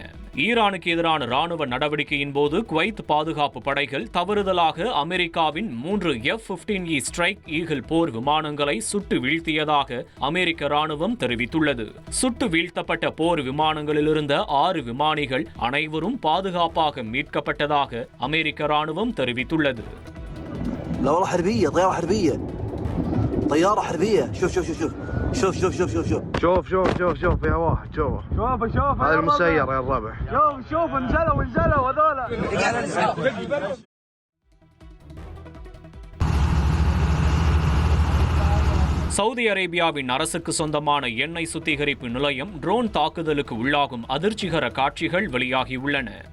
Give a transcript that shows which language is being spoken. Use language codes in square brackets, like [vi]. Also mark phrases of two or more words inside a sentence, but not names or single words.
[ta] ஈரானுக்கு எதிரான ராணுவ நடவடிக்கையின் போது குவைத் பாதுகாப்பு படைகள் தவறுதலாக அமெரிக்காவின் 3 F-15E ஸ்ட்ரைக் ஈகிள் போர் விமானங்களை சுட்டு வீழ்த்தியதாக அமெரிக்க ராணுவம் தெரிவித்துள்ளது. சுட்டு வீழ்த்தப்பட்ட போர் விமானங்களிலிருந்த 6 விமானிகள் அனைவரும் பாதுகாப்பாக மீட்கப்பட்டதாக அமெரிக்க ராணுவம் தெரிவித்துள்ளது. [ar] طيارة حربية شوف شوف شوف شوف شوف شوف شوف شوف شوف شوف شوف شوف فيها واحد شوف هذا المسير يا الربع شوف انزلوا هذولا. [ta] சவுதி அரேபியாவின் அரசுக்கு சொந்தமான எண்ணெய் சுத்திகரிப்பு நிலையம் ட்ரோன் தாக்குதலுக்கு உள்ளாகும் அதிர்ச்சிகர காட்சிகள் வெளியாகியுள்ளன.